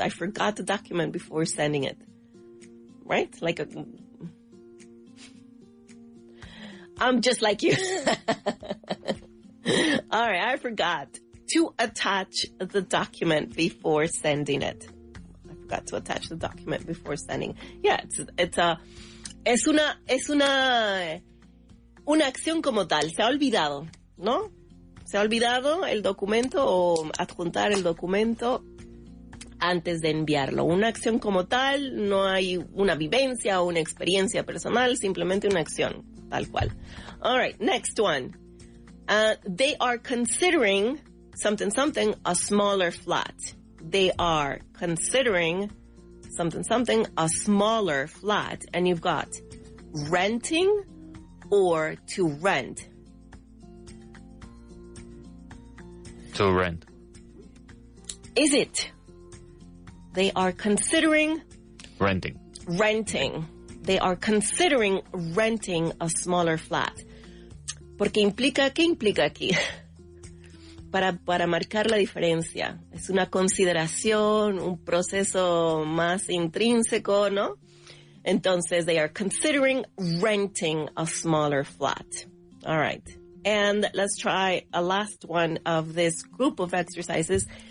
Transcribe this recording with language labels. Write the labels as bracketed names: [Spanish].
[English] I forgot the document before sending it. Right? I'm just like you. All right, I forgot to attach the document before sending it. I forgot to attach the document before sending. [Spanish] Yeah, es una acción como tal. Se ha olvidado, ¿no? Se ha olvidado el documento o adjuntar el documento antes de enviarlo. Una acción como tal, no hay una vivencia o una experiencia personal, simplemente una acción, tal cual. [English] All right, next one. They are considering something a smaller flat. They are considering something a smaller flat. And you've got renting or to rent. To rent. Is it? They are considering Renting. They are considering renting a smaller flat. [Spanish] Porque ¿qué implica aquí? Para marcar la diferencia. Es una consideración, un proceso más intrínseco, ¿no? Entonces, [English] they are considering renting a smaller flat. All right. And let's try a last one of this group of exercises.